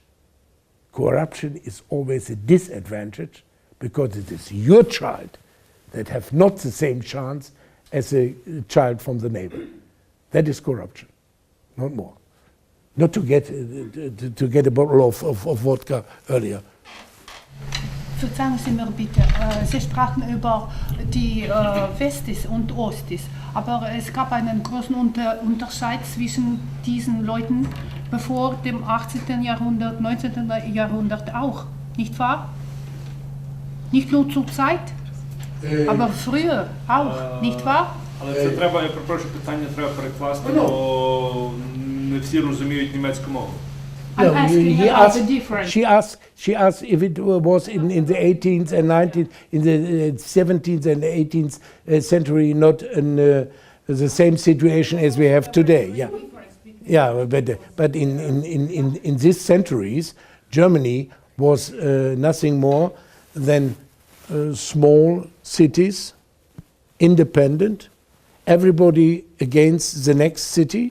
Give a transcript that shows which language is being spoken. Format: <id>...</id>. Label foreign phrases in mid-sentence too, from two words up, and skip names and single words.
<en>Corruption is always a disadvantage because it is your child that have not the same chance as a child from the neighbor. That is corruption, not more. Not to get a bottle of vodka earlier.</en> <de>Verzeihen Sie mir bitte, Sie sprachen über die Westis und Ostis, aber es gab einen großen Unterschied zwischen diesen Leuten bevor dem 18. Jahrhundert, 19. Jahrhundert auch, nicht wahr? Nicht nur zur Zeit, aber früher auch, nicht wahr?</de> <uk>Але це треба, я перепрошую, питання треба перекласти, бо не всі розуміють німецьку мову.</uk> <en>I'm asking about the difference. She asked if it was in the 18th and 19th, in the 17th and 18th century, not in the same situation as we have today. Yeah, yeah, but in these centuries, Germany was nothing more than small cities, independent, everybody against the next city.</en>